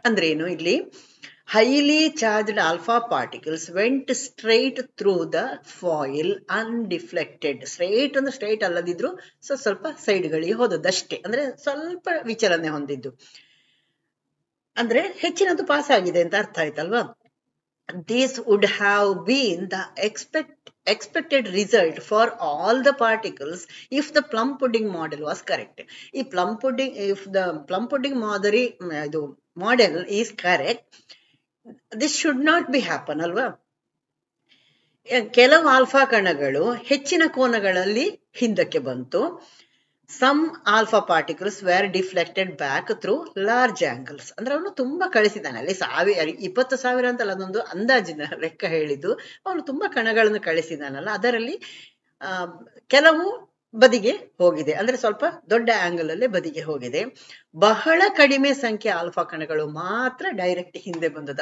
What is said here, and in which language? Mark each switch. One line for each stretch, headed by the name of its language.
Kannada: ಅಂದ್ರೆ ಏನು, ಇಲ್ಲಿ
English: Highly charged alpha particles went straight through the foil undeflected.
Kannada: Straight ಅಂದ್ರೆ ಸ್ಟ್ರೈಟ್ ಅಲ್ಲದಿದ್ರು ಸ್ವಲ್ಪ ಸೈಡ್ಗಳಿಗೆ ಹೋದದ್ದಷ್ಟೇ, ಅಂದ್ರೆ ಸ್ವಲ್ಪ ವಿಚಲನೆ ಹೊಂದಿದ್ದು, ಅಂದ್ರೆ ಹೆಚ್ಚಿನದು ಪಾಸ್ ಆಗಿದೆ ಅಂತ ಅರ್ಥ ಆಯ್ತಲ್ವಾ.
English: This would have been the expected result for all the particles if the plum pudding model was correct. If the plum pudding model is correct, this should not be happen ಅಲ್ವಾ.
Kannada: ಕೆಲವು alpha ಕಣಗಳು ಹೆಚ್ಚಿನ ಕೋನಗಳಲ್ಲಿ ಹಿಂದಕ್ಕೆ ಬಂತು.
English: Some alpha particles were deflected back through large angles.
Kannada: ಅಂದ್ರೆ ಅವನು ತುಂಬಾ ಕಳಿಸಿದ್ದಾನೆ, ಅಲ್ಲಿ 20,000 ಅಂತಲ್ಲ, ಅದೊಂದು ಅಂದಾಜಿನ ಲೆಕ್ಕ ಹೇಳಿದ್ದು. ಅವನು ತುಂಬಾ ಕಣಗಳನ್ನು ಕಳಿಸಿದಾನಲ್ಲ, ಅದರಲ್ಲಿ ಕೆಲವು ಬದಿಗೆ ಹೋಗಿದೆ, ಅಂದ್ರೆ ಸ್ವಲ್ಪ ದೊಡ್ಡ ಆಂಗಲ್ ಅಲ್ಲೇ ಬದಿಗೆ ಹೋಗಿದೆ. ಬಹಳ ಕಡಿಮೆ ಸಂಖ್ಯೆ ಆಲ್ಫಾ ಕಣಗಳು ಮಾತ್ರ ಡೈರೆಕ್ಟ್ ಹಿಂದೆ ಬಂದದ್ದು.